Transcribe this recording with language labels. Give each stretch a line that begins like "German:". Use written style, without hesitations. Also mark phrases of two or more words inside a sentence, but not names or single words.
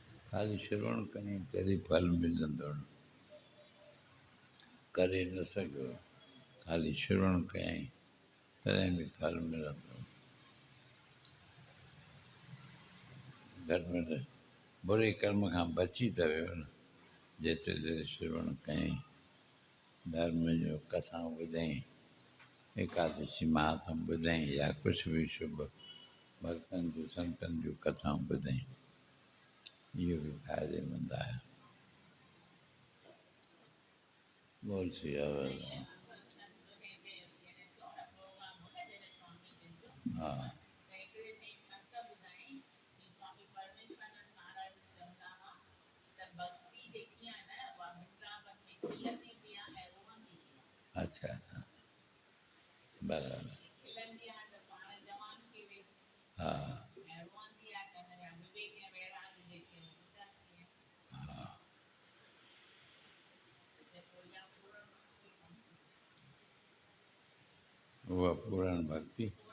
Sindhi: ख़ाली श्रवण कहीं तॾहिं फल मिलंदो करे न सघियो ख़ाली श्रवण कयईं तॾहिं बि फल मिलंदो घटि में घटि बुरे कर्म खां बची त वियो न जेतिरे देरि श्रवण कयईं धर्म जो कथाऊं ॿुधईं एकादशी महात्म ॿुधईं या कुझु बि शुभ भक्तनि जूं संतनि जूं कथाऊं ॿुधईं इहो बि फ़ाइदेमंद आहे बोल सियावर हा अच्छा बराबरि हा हा उहा पूर्ण भक्ति